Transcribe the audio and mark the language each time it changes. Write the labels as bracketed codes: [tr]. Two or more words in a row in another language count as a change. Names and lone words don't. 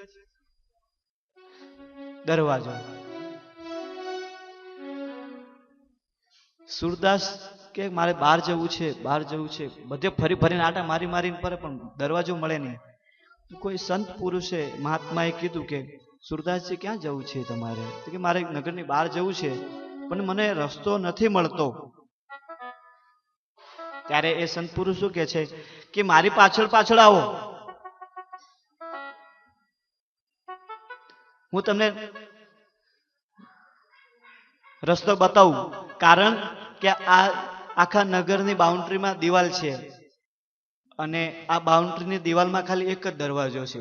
[gu] દરવાજો સૂરદાસ કે મારે બહાર જવું છે બધે ફરી ફરીને આંટા મારી મારીને પરે પણ દરવાજો મળે નહીં કોઈ સંત પુરુષે મહાત્માએ કીધું કે સૂરદાસ જી ક્યાં જવું છે તમારે તો કે મારે નગરની બહાર જવું છે પણ મને રસ્તો નથી મળતો ત્યારે એ સંત પુરુષ શું કહે છે કે મારી પાછળ પાછળ આવો હું તમને રસ્તો બતાવું, કારણ કે આ આખા નગરની બાઉન્ડ્રીમાં દિવાલ છે અને આ બાઉન્ડ્રીની દિવાલમાં ખાલી એક જ દરવાજો છે.